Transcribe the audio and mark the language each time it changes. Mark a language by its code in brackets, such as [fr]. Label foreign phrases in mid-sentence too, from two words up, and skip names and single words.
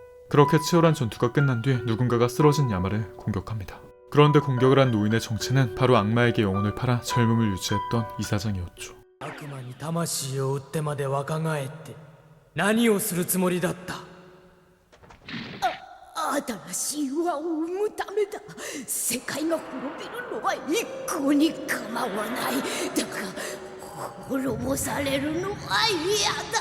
[ko] 그렇게 치열한 전투가 끝난 뒤 누군가가 쓰러진 야마를 공격합니다. 그런데 공격을 한 노인의 정체는 바로 악마에게 영혼을 팔아 젊음을 유지했던 이사장이었죠. [ja] 悪魔に魂を売ってまで若返って何をするつもりだった？新しい輪を生むためだ。世界が滅びるのは一向に構わない。だが滅ぼされるのは嫌だ。